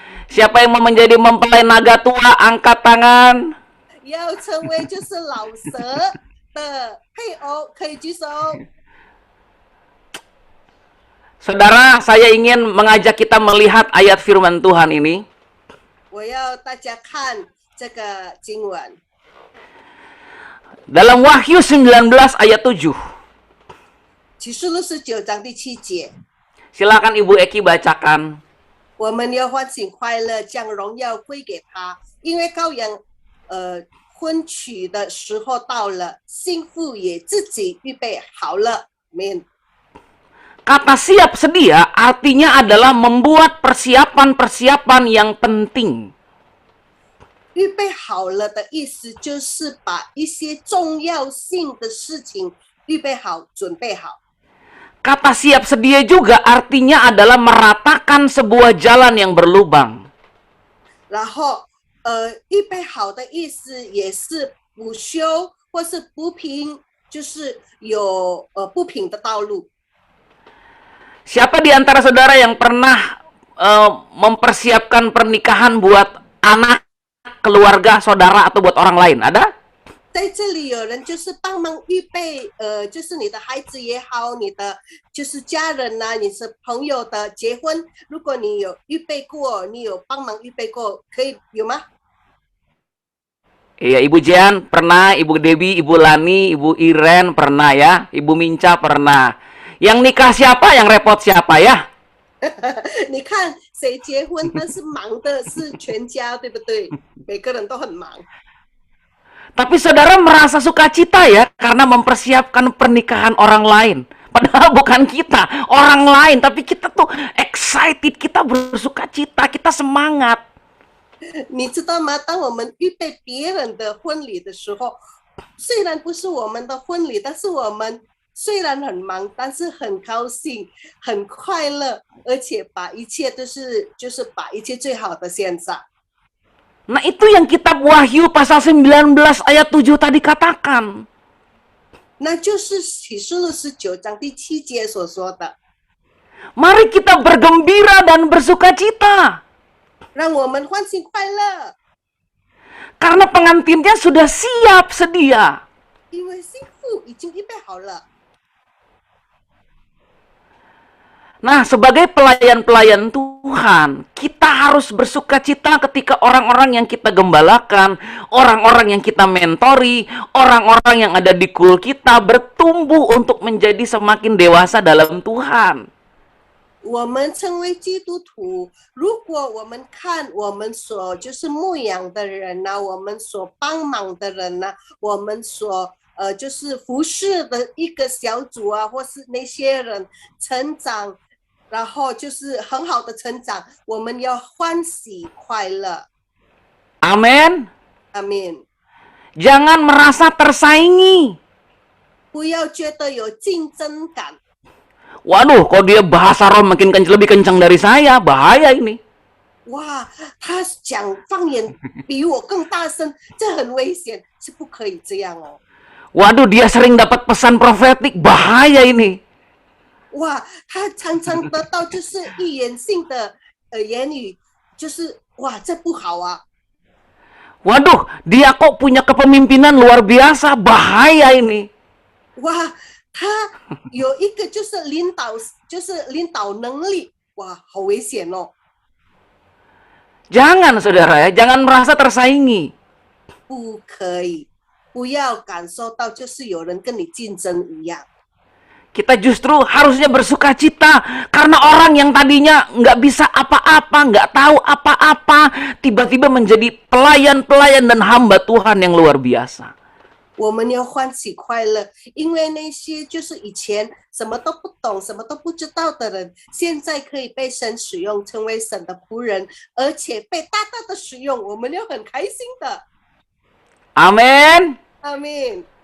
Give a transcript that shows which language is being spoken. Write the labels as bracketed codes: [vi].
[id] Siapa yang mau menjadi mempelai naga tua, angkat tangan. [zh] 要成为就是老蛇的配偶可以举手。 [id] Saudara, saya ingin mengajak kita melihat ayat firman Tuhan ini. [zh] 我要大家看这个经文。 [id] Dalam Wahyu 19 ayat 7. [zh] 启示录19章第7节， [id] Silakan Ibu Eki bacakan. [zh] 我们要欢喜快乐，将荣耀归给他，因为羔羊婚娶的时候到了，新妇也自己预备好了。 [id] Amin. Kata siap sedia artinya adalah membuat persiapan-persiapan yang penting. [zh] 预备好了的意思就是把一些重要性的事情预备好、准备好。 [id] Kata siap sedia juga artinya adalah meratakan sebuah jalan yang berlubang. [zh] 然后，预备好的意思也是不修或是不平，就是有不平的道路。 [id] Siapa di antara saudara yang pernah mempersiapkan pernikahan buat anak, keluarga, saudara, atau buat orang lain? Ada? [zh] 在这里有人就是帮忙预备，就是你的孩子也好，你的就是家人呐、你是朋友的结婚，如果你有预备过，你有帮忙预备过，可以有吗？ [id] Iya, Ibu Jian pernah, Ibu Debbie, Ibu Lani, Ibu Iren pernah ya, Ibu Minca pernah. Yang nikah siapa, yang repot siapa ya? [zh] 你看谁结婚，但是忙的是全家，对不对？每个人都很忙。 [id] Tapi saudara merasa sukacita ya karena mempersiapkan pernikahan orang lain. Padahal bukan kita, orang lain. Tapi kita tuh excited, kita bersukacita, kita semangat. [zh] 你知道吗？当我们预备别人的婚礼的时候，虽然不是我们的婚礼，但是我们虽然很忙，但是很高兴、很快乐，而且把一切都是就是把一切最好的献上。 [id] Nah itu yang kitab Wahyu pasal 19 ayat 7 tadi katakan. [zh] 那就是启示录19章第7节所说的。 [id] Mari kita bergembira dan bersukacita. [zh] 让我们欢喜快乐， [id] Karena pengantinnya sudah siap sedia. [zh] 因为幸福已经预备好了。 [id] Nah, sebagai pelayan-pelayan Tuhan, kita harus bersukacita ketika orang-orang yang kita gembalakan, orang-orang yang kita mentori, orang-orang yang ada di kul kita bertumbuh untuk menjadi semakin dewasa dalam Tuhan. [zh] 我们成为基督徒，如果我们看我们所就是牧养的人呐、我们所帮忙的人呐、我们所就是服侍的一个小组啊，或是那些人成长，然后就是很好的成长，我们要欢喜快乐。 [id] Amin. Amin. Jangan merasa tersaingi. [zh] 不要觉得有竞争感。 [id] Waduh, kok dia bahasa roh makin lebih kencang dari saya, bahaya ini. [zh] 哇，他讲方言比我更大声，这很危险，是不可以这样哦。 [id] Waduh, dia sering dapat pesan profetik, bahaya ini. [zh] 哇，他常常得到就是预言性的言语，就是哇，这不好啊！ [id] Waduh, dia kok punya kepemimpinan luar biasa, bahaya ini. [zh] 哇，他有一个就是领导能力，哇，好危险哦！ [id] Jangan saudara ya, jangan merasa tersaingi. [zh] 不可以，不要感受到就是有人跟你竞争一样。 [id] Kita justru harusnya bersukacita karena orang yang tadinya nggak bisa apa-apa, nggak tahu apa-apa, tiba-tiba menjadi pelayan-pelayan dan hamba Tuhan yang luar biasa. [zh] 我们要欢喜快乐，因为那些就是以前什么都不懂、什么都不知道的人，现在可以被神使用，成为神的仆人，而且被大大的使用，我们要很开心的。 [id] Amin. Amin.